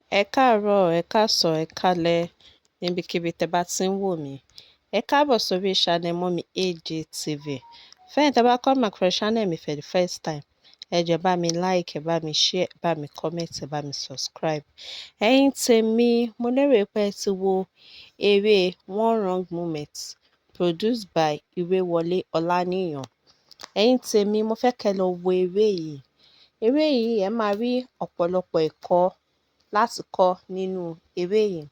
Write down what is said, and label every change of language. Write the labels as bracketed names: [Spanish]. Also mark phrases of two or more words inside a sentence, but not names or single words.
[Yoruba] Ẹ káàárọ̀, ẹ káàsán, ẹ káalẹ́ níbikíbi tẹ́ bá ti ń wò mí. Ẹ káàbọ̀ sórí channel Mummy AJ TV. Fẹ́yìn tẹ́ bá [English] come across [Yoruba] channel mi [English] for the first time, [Yoruba] ẹ jọ̀ọ́ bá mi like, ẹ bá mi share, ẹ bá mi comment, ẹ bá mi subscribe. Ẹ̀yin tèmi, mo lérò pé ẹ ti wo eré One Wrong Moment [English] produced by [Yoruba] Ìrèwọlé Ọláníyan. Ẹ̀yin tèmi, mo fẹ́ kẹ́ lọ wo eré yìí. Eré yìí ẹ máa rí ọ̀pọ̀lọpọ̀ ẹ̀kọ́ láti kọ́ nínú eré yìí.